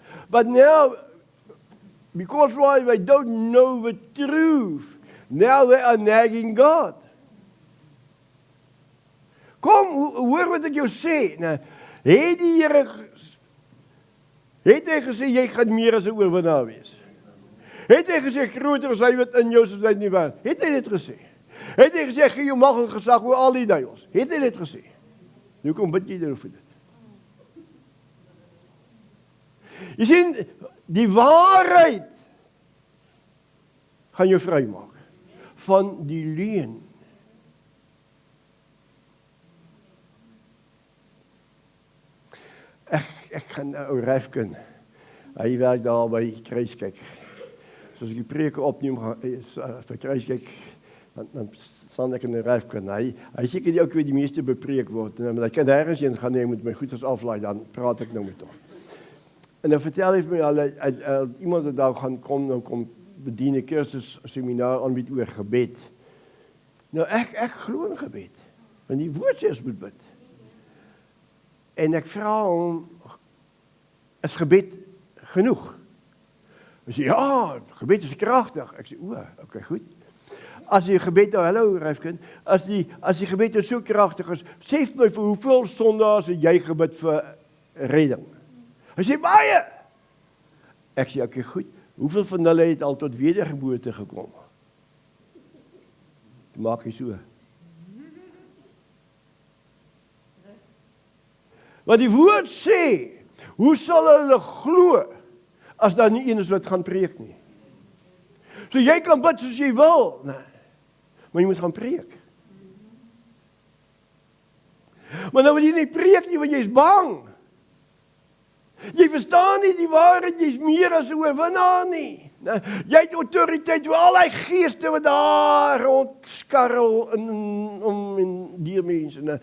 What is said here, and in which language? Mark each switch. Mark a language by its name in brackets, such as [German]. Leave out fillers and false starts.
[English] But now, because why they don't know the truth, now they are nagging God. [Afrikaans] Kom, hoor wat ek jou sê. Nou, het die Here, het hy gesê, jy gaan meer as 'n oorwinnaar wees? Het hy gesê, groter is hy wat in jou soos hy in die wêreld? Het hy dit gesê? Het hy gesê, gee jou mag en gesag oor al die duiwels? Het hy dit gesê? Nou kom bid jy daaroor dit. Jy sien, die waarheid gaan jou vrymaak van die leuen. Ek gaan ou Ryfkin, hy werk daar by Kruiskyk. So as ek die preke opneem vir Kruiskyk, dan staan ek in 'n Ryfkin. Hy seker die ou weet die meeste bepreek word. En hy kan ergens heen gaan, hy moet my goeders aflaai, dan praat ek nou met hom. En dan vertel hy vir my al iemand wat daar gaan kom bedien 'n kursus seminar aanbied oor gebed. Nou ek glo in gebed. Want die woord sê ons moet bid. En ek vra hom, is gebed genoeg? Hy sê, ja, gebed is kragtig. Ek sê, okay, goed. As die gebed, hallo Ryfkin, as die gebed so kragtig is, sê my vir hoeveel sondaars het jy gebid vir redding? Hy sê, baie. Ek sê, okay, goed. Hoeveel van hulle het al tot wedergeboorte gekom? Maak hy so. Want die woord sê, hoe sal hulle glo, as daar nie een is wat gaan preek nie? So jy kan bid soos jy wil, nee, maar jy moet gaan preek. Maar nou wil jy nie preek nie, want jy is bang. Jy verstaan nie die waarheid, jy is meer as 'n oorwinnaar nie. Jy het autoriteit oor al die geeste wat daar rondskarrel om die mense.